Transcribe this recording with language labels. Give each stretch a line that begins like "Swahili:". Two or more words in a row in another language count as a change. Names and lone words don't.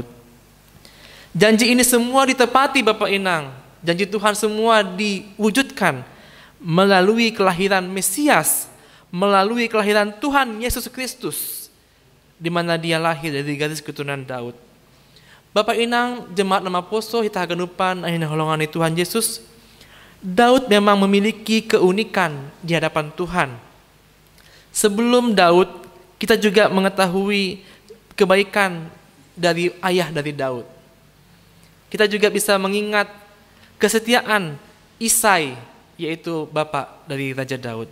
Indonesian: Janji ini semua ditepati Bapak Inang. Janji Tuhan semua diwujudkan melalui kelahiran Mesias, melalui kelahiran Tuhan Yesus Kristus, di mana dia lahir dari garis keturunan Daud. Bapak Inang, jemaat nama Poso, kita haganupan akhirnya holongan Tuhan Yesus. Daud memang memiliki keunikan di hadapan Tuhan. Sebelum Daud, kita juga mengetahui kebaikan dari ayah dari Daud. Kita juga bisa mengingat kesetiaan Isai, yaitu bapak dari Raja Daud.